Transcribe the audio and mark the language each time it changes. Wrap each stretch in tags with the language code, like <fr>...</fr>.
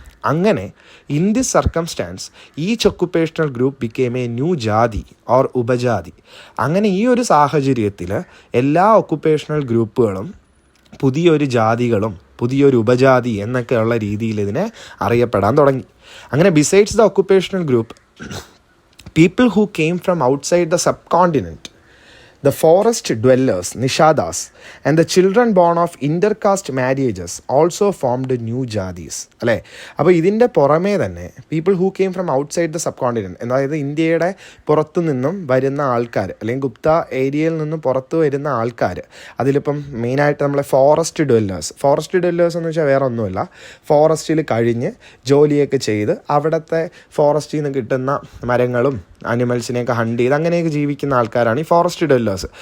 <ml>അങ്ങനെ</ml> <en>In this circumstance each occupational group became a new jati or upajati.</en> <ml>അങ്ങനെ ഈ ഒരു സാഹചര്യത്തിൽ എല്ലാ ഒക്കുപ്പേഷണൽ ഗ്രൂപ്പുകളും പുതിയൊരു ജാതികളും പുതിയൊരു ഉപജാതി എന്നൊക്കെയുള്ള രീതിയിൽ ഇതിനെ അറിയപ്പെടാൻ തുടങ്ങി.</ml> <en>അങ്ങനെ besides the occupational group, people who came from outside the subcontinent, the forest dwellers, nishadas, and the children born of intercaste marriages also formed new jadis,</en> <ml>അല്ലേ? അപ്പോൾ ഇതിൻ്റെ പുറമേ തന്നെ</ml> <en>people who came from outside the subcontinent,</en> <ml>അതായത് ഇന്ത്യയുടെ പുറത്തു നിന്നും വരുന്ന ആൾക്കാർ, അല്ലെങ്കിൽ ഗുപ്ത ഏരിയയിൽ നിന്നും പുറത്തു വരുന്ന ആൾക്കാർ, അതിലിപ്പം മെയിനായിട്ട് നമ്മളെ ഫോറസ്റ്റ് ഡ്വല്ലേഴ്സ് എന്ന് വെച്ചാൽ വേറെ ഒന്നുമില്ല, ഫോറസ്റ്റിൽ കഴിഞ്ഞ് ജോലിയൊക്കെ ചെയ്ത് അവിടുത്തെ ഫോറസ്റ്റിൽ നിന്ന് കിട്ടുന്ന മരങ്ങളും അനിമൽസിനെയൊക്കെ ഹണ്ട് ചെയ്ത് അങ്ങനെയൊക്കെ ജീവിക്കുന്ന ആൾക്കാരാണ് ഈ ഫോറസ്റ്റ് ഡെല്ലേഴ്സ്.</ml>